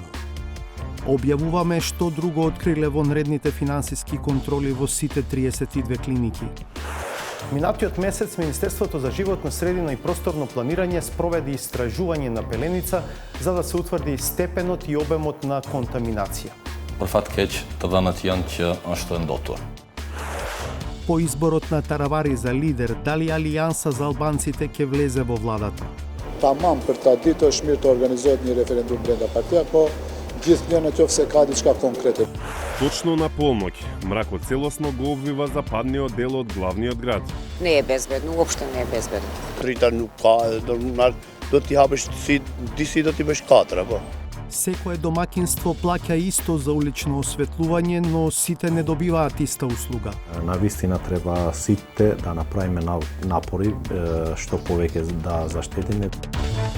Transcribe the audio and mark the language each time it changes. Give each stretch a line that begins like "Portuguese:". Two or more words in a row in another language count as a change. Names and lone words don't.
Macedonian: Објавуваме што друго откриле вонредните финансиски контроли во сите 32 клиники. Минатиот месец Министерството за животна средина и просторно планирање спроведе истражување на Пеленица за да се утврди степенот и обемот на контаминација.
Albanian: Për fat keq, të dhënat janë që është e ndotur.
Macedonian: По изборот на Таравари за лидер, дали Алијанса за албанците ќе влезе во владата?
Albanian: Тамам për ta ditë është mirë të organizohet një referendum brenda partija, po gjithnjë në qoftë se ka diçka konkrete.
Macedonian: Точно на полноќ, мракот целосно го обвива западниот дел од главниот град. Не е безбедно, уопште не е безбедно.
Albanian: Прита nuk ka, do t'i hapësh disi do t'i bësh 4 apo.
Macedonian: Секое домакинство плаќа исто за улично осветлување, но сите не добиваат иста услуга. Навистина треба сите да направиме напори што повеќе да заштедиме.